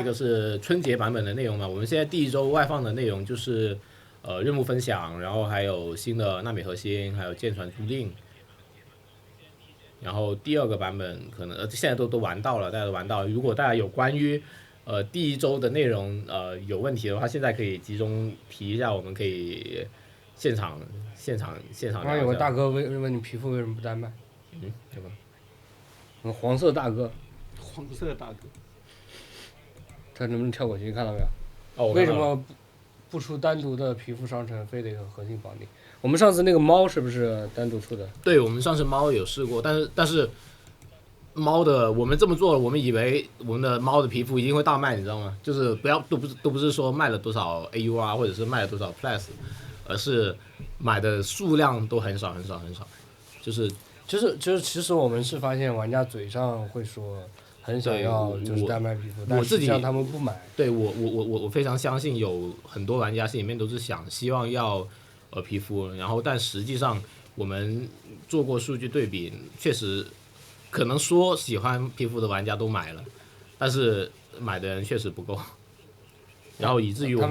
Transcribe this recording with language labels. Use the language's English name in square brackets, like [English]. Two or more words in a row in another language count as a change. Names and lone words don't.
[Chinese] 這個是春節版本的內容嘛？我們現在第1周外放的內容就是任務分享，然後還有新的納米核心，還有艦船租賃。然後第2個版本可能現在都玩到了，大家都玩到了。如果大家有關於第1周的內容有問題的話，現在可以集中提一下，我們可以现场刚刚有个大哥问你皮肤为什么不单卖？对吧？黄色大哥，黄色大哥，他能不能跳过去？看到没有？哦，为什么不出单独的皮肤商城，非得和核心绑定？我们上次那个猫是不是单独出的？对，我们上次猫有試過，但是貓的我們這麼做了，我們以為我們的貓的皮膚一定會大賣，你知道嗎？就是都不是說賣了多少 AUR 或者是賣了多少 Plus，而是買的數量都很少，就是其實我們是發現玩家嘴上會說很想要就是單賣皮膚，但實際上他們不買。對我非常相信有很多玩家心裡面都是希望要皮膚，然後但實際上我們做過數據對比，確實可能說喜歡皮膚的玩家都買了，但是買的人確實不夠，然後以至於我們